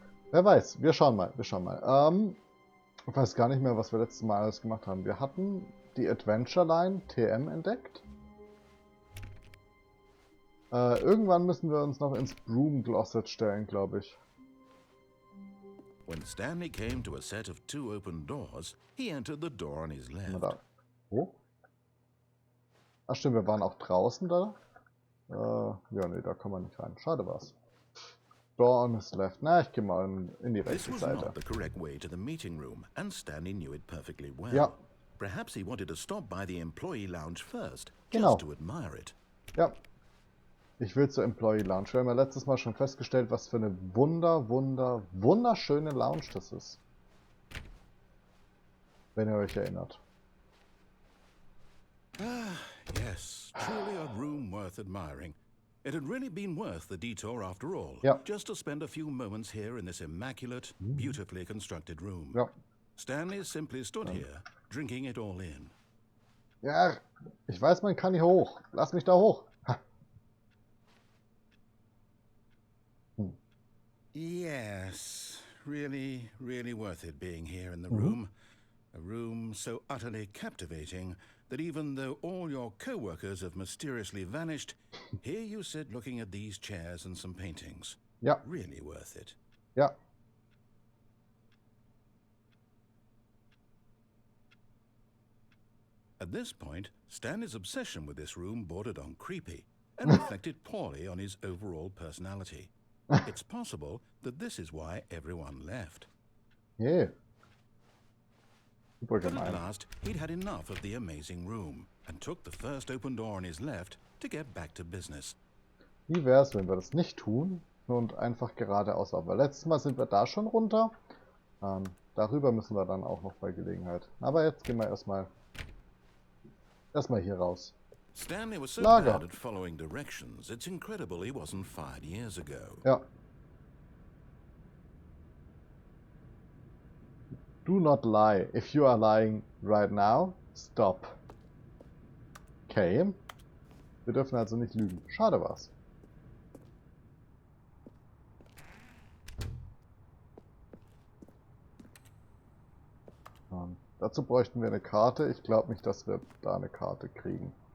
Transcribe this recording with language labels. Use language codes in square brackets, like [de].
[de] Wer weiß, wir schauen mal, ich weiß gar nicht mehr, was wir letztes Mal alles gemacht haben. Wir hatten die Adventure Line TM entdeckt. Irgendwann müssen wir uns noch ins Broom Closet stellen, glaube ich. [en] When Stanley came to a set of 2 open doors, he entered the door on his left. [de] Da. Oh. Ach stimmt, wir waren auch draußen da. Ja, nee, da kann man nicht rein. Schade war's. [en] Door on his left. [de] Na, ich gehe mal in die [en] This [de] rechte [en] was [de] Seite. [en] not the correct way to the meeting room, and Stanley knew it perfectly well. [de] Ja. [en] Perhaps he wanted to stop by the employee lounge first, [de] Genau. [en] just to admire it. [de] Ja. Ich will zur Employee Lounge. Wir haben ja letztes Mal schon festgestellt, was für eine wunderschöne Lounge das ist. Wenn ihr euch erinnert. [en] Ah, yes, truly a room worth admiring. It had really been worth the detour after all, [de] Ja. [en] just to spend a few moments here in this immaculate, beautifully constructed room. [de] Ja. [en] Stanley simply stood here, drinking it all in. [de] Ja, ich weiß, man kann hier hoch. Lass mich da hoch. Ha. [en] Yes, really, really worth it being here in the room. A room so utterly captivating that even though all your co-workers have mysteriously vanished, here you sit looking at these chairs and some paintings. [de] Ja. [en] Really worth it. [de] Ja. [en] At this point, Stanley's obsession with this room bordered on creepy and reflected poorly on his overall personality. It's possible that this is why everyone left. Yeah. Super But at [de] gemein. [en] last, he'd had enough of the amazing room and took the first open door on his left to get back to business. [de] Wie wäre es, wenn wir das nicht tun und einfach geradeaus laufen? Weil letztes Mal sind wir da schon runter. Darüber müssen wir dann auch noch bei Gelegenheit. Aber jetzt gehen wir erstmal hier raus. [en] Stanley was so [de] Lager. [en] bad at following directions, it's incredible he wasn't fired years ago. [de] Ja. [en] Do not lie. If you are lying right now, stop. Okay. [de] Wir dürfen also nicht lügen. Schade war's. Dazu bräuchten wir eine Karte. Ich glaube nicht, dass wir da eine Karte kriegen.